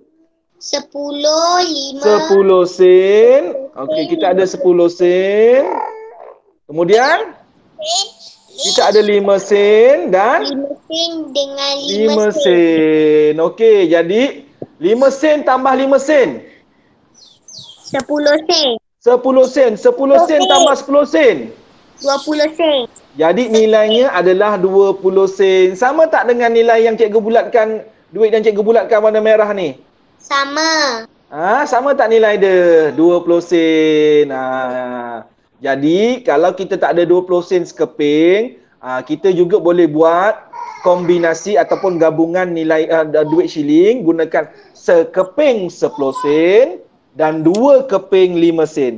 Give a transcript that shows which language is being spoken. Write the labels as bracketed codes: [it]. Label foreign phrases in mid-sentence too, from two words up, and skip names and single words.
[ms] 10, 5. 10 sen. Okey, kita ada 10 sen. Kemudian kita ada 5 sen dan 5 sen dengan 5 sen. Okey, jadi 5 sen tambah 5 sen. 10 sen. 10 sen. 10 sen tambah 10 sen. 20 sen. Jadi nilainya adalah 20 sen. Sama tak dengan nilai yang cikgu bulatkan, duit yang cikgu bulatkan warna merah ni? Sama. Sama tak nilai dia? 20 sen. Jadi kalau kita tak ada 20 sen sekeping, kita juga boleh buat kombinasi ataupun gabungan nilai duit shilling, gunakan sekeping 10 sen dan 2 keping 5 sen.